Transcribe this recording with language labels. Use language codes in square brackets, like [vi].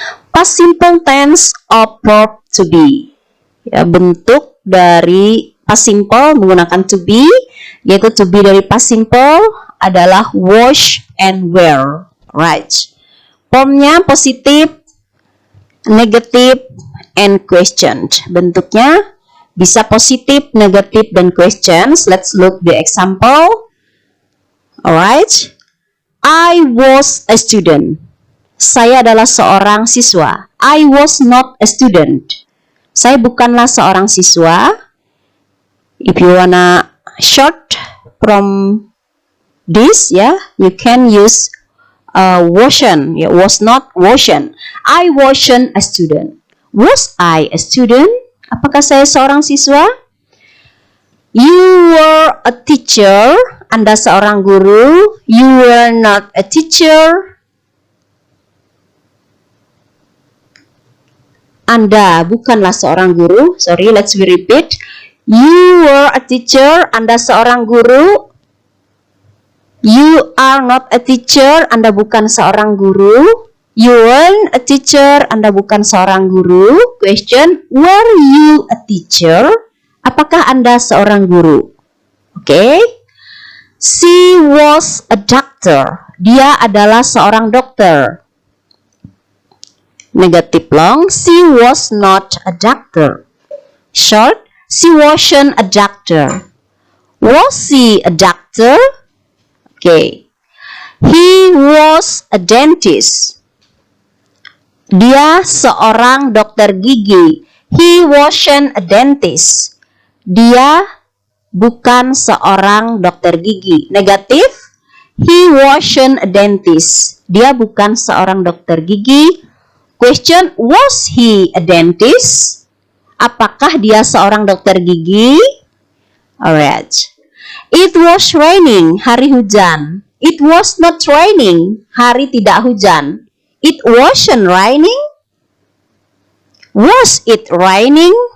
[en] Past simple tense of verb to be. [id] Ya, bentuk dari past simple menggunakan to be, yaitu to be dari past simple adalah was and were. [en] Right. [id] Formnya positif, negatif, [en] and questioned. [id] Bentuknya bisa positif, negatif, dan questions. [en] Let's look the example. Alright. I was a student. [id] Saya adalah seorang siswa. [en] I was not a student. [id] Saya bukanlah seorang siswa. [en] If you wanna short from this, you can use wasn't. Was not, wasn't. I wasn't a student. Was I a student? [id] Apakah saya seorang siswa? [en] You were a teacher. [id] Anda seorang guru. [en] You were not a teacher. [id] Anda bukanlah seorang guru. [en] Sorry, let's repeat. You were a teacher. [id] Anda seorang guru. [en] You are not a teacher. [id] Anda bukan seorang guru. [en] You weren't a teacher. [id] Anda bukan seorang guru. [en] Question, were you a teacher? [id] Apakah Anda seorang guru? [en] Okay. She was a doctor. [id] Dia adalah seorang dokter. [en] Negative long. She was not a doctor. Short, she wasn't a doctor. Was she a doctor? Okay. He was a dentist. [id] Dia seorang dokter gigi. [en] He wasn't a dentist. [id] Dia bukan seorang dokter gigi. Negatif. [en] He wasn't a dentist. [id] Dia bukan seorang dokter gigi. [en] Question, was he a dentist? [id] Apakah dia seorang dokter gigi? [en] Alright. It was raining. [id] Hari hujan. [en] It was not raining. [id] Hari tidak hujan. [en] It wasn't raining. Was it raining?